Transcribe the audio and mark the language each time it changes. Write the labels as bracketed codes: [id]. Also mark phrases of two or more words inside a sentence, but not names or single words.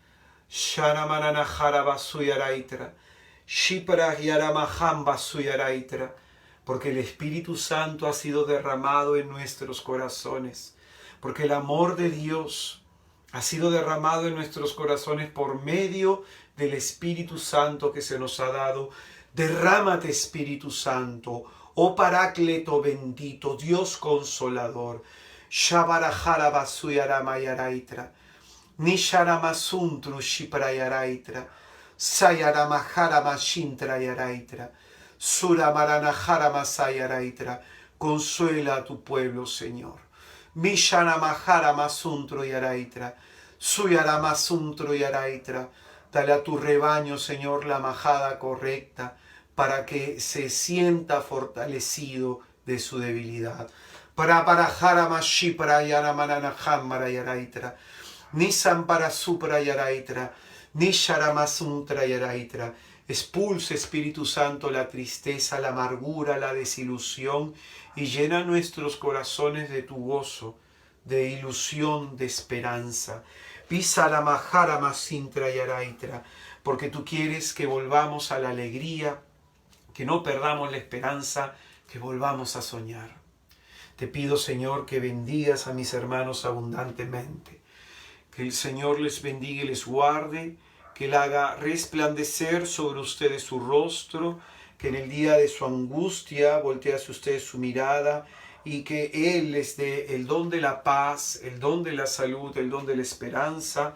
[es] Porque el Espíritu Santo ha sido derramado en nuestros corazones, porque el amor de Dios ha sido derramado en nuestros corazones por medio del Espíritu Santo que se nos ha dado. Derrámate, Espíritu Santo, oh Paráclito bendito, Dios consolador. Shabarajara basuyaramayaraitra, Nisharamasuntru shiprayaraitra, Sayaramajara mashintrayaraitra, Suramaranajara masayaraitra. Consuela a tu pueblo, Señor. Misharamajara masuntru yaraitra, Suyaramasuntru yaraitra. Dale a tu rebaño, Señor, la majada correcta, para que se sienta fortalecido de su debilidad. Para parajara mashipra yaramanana hamara yaraitra, Nisam para supra yaraitra, Nisharamasuntra yaraitra. Expulsa, Espíritu Santo, la tristeza, la amargura, la desilusión, y llena nuestros corazones de tu gozo, de ilusión, de esperanza. Pisaramajara masintra yaraitra, porque tú quieres que volvamos a la alegría, que no perdamos la esperanza, que volvamos a soñar. Te pido, Señor, que bendigas a mis hermanos abundantemente, que el Señor les bendiga y les guarde, que Él haga resplandecer sobre ustedes su rostro, que en el día de su angustia voltee hacia ustedes su mirada, y que Él les dé el don de la paz, el don de la salud, el don de la esperanza.